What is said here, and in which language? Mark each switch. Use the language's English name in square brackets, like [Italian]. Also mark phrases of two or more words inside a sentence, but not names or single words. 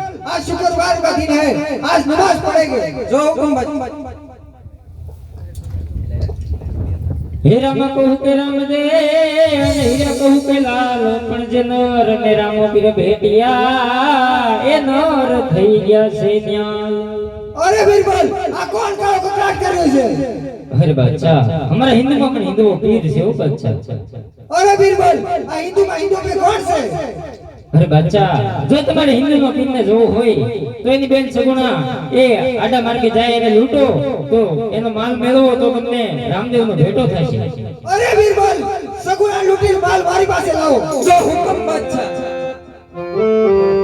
[Hindi] आज शुक्रवार का दिन है, आज नमाज पढ़ेंगे। जो हुकुम बच [Gujarati] હે રામ કહું કે રામ દે અને હીરા કહું કે લાલ પણ જે નર ને રામો પીર ભેટિયા એ નર થઈ ગયા છે ન્યાલ [Hindi] अरे बीरबल आ कौन कालो ककड़ाट कर रहे છે? [Gujarati] અરે બાદશાહ [Hindi] हमारा हिंदू में [Gujarati] પણ હિન્દુઓ પીર છે ઓ બાદશાહ [Hindi] अरे बीरबल आ हिंदू में कौन से? [Gujarati] અરે બાદશાહ જો તમારે હિન્દુમાં પીરને જોવો હોય તો એની બેન સગુણા એ આડા માર્ગે જાય અને લૂંટો તો એનો માલ મેળવો તો તમને રામદેવનો ભેટો થશે [Hindi] अरे बीरबल सगुना लूटी माल मारी पासे लाओ। जो हुकुम बादशाह